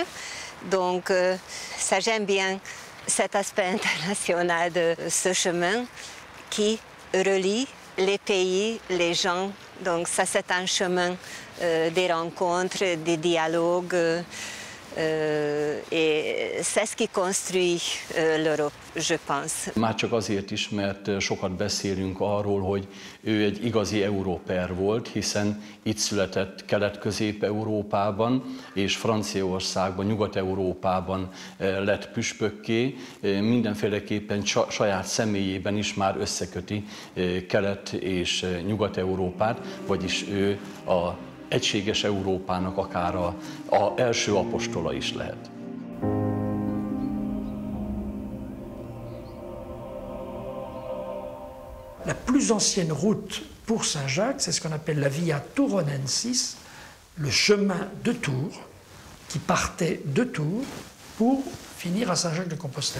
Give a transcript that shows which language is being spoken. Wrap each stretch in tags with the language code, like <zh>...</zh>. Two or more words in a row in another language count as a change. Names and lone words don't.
<fr>Donc, ça, j'aime bien cet aspect international de ce chemin qui relie les pays, les gens. Donc, ça, c'est un chemin des rencontres, des dialogues. Et c'est ce qui construit l'Europe, je pense.</fr> <hu>Már csak azért is, mert sokat beszélünk arról, hogy ő egy igazi európer volt, hiszen itt született Kelet-Közép-Európában és Franciaországban, Nyugat-Európában lett püspökké. Mindenféleképpen saját személyében is már összeköti Kelet- és Nyugat-Európát, vagyis ő a egységes Európának akár az első apostola is lehet.</hu> <fr>La plus ancienne route pour Saint-Jacques, c'est ce qu'on appelle la Via Touronensis, le chemin de Tours, qui partait de Tours pour finir à Saint-Jacques-de-Compostelle.</fr>